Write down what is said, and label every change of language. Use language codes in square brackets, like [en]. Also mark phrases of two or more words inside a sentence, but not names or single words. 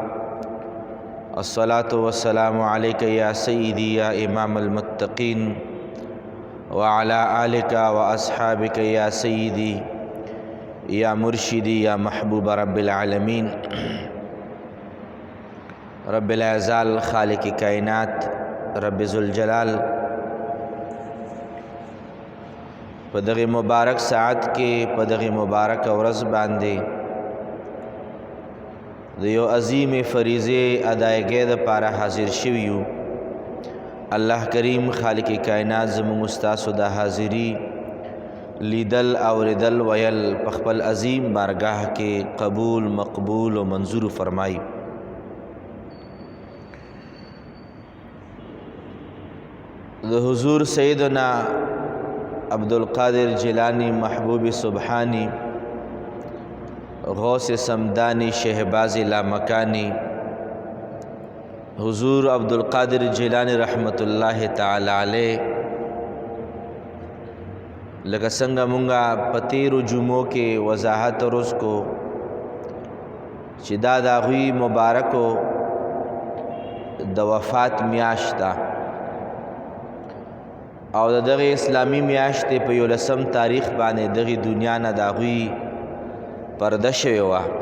[ar] الصلاة والسلام عليك يا سيدي يا إمام المتقين وعلى آلك وأصحابك يا سيدي يا مرشدي يا محبوب رب العالمين. رب العزال خالق کائنات رب ذوالجلال [ps] په دغه مبارک ساعت کې په دغه مبارک ورځ باندې د یو عظیم فریضه ادایګۍ دپاره حاضر شوي یو. الله کریم خالق کائنات زموږ ستاسو د حاضري لیدل اوریدل ویل په خپل عظیم بارگاه کې قبول مقبول و منظور فرمایي. د حضور سیدنا عبدالقادر جیلانی محبوب سبحانی غوث سمدانی شہباز لامکانی حضور عبدالقادر جیلانی [ar] رحمت اللہ تعالی علیہ [ps] لکه څنګه مونږه په تیرو جمعو کې وضاحت روز کو چې دا د هغوی مبارکو د وفات میاشت ده او د دغه اسلامی میاشتې په 11 تاریخ باندې دغه دنیا نه د هغوی پرده شوې وه.